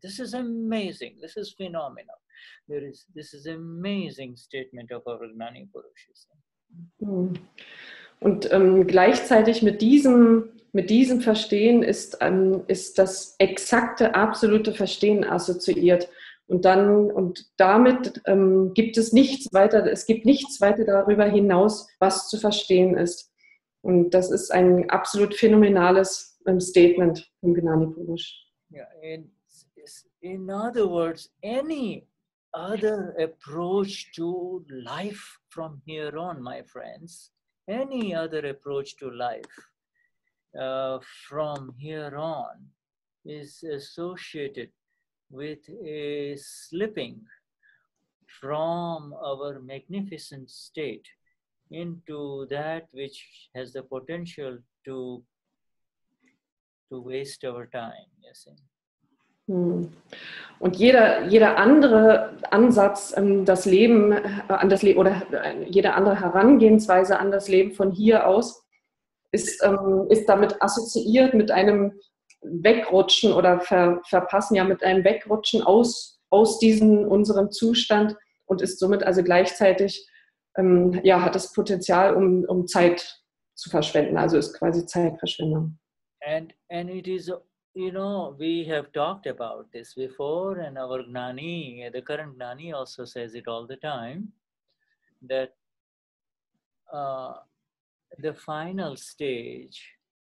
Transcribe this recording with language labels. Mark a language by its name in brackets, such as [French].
[English] This is amazing. This is phenomenal. This is amazing statement of our Gnani Purush. [German] Und gleichzeitig mit diesem Verstehen ist das exakte, absolute Verstehen assoziiert. Und damit gibt es nichts weiter darüber hinaus, was zu verstehen ist. Und das ist ein absolut phänomenales Statement vom Gnani Purush. [English] Yeah, in other words, any other approach to life from here on, my friends, any other approach to life from here on is associated with a slipping from our magnificent state into that which has the potential to waste our time. Yes. [German] Und jeder andere Ansatz, das Leben oder jede andere Herangehensweise an das Leben von hier aus ist damit assoziiert mit einem Wegrutschen oder Verpassen, ja, mit einem Wegrutschen aus unserem Zustand und ist somit also gleichzeitig, hat das Potenzial, um Zeit zu verschwenden, also ist quasi Zeitverschwendung. [English] And it is, we have talked about this before, and our Gnani, the current Gnani also says it all the time, that the final stage,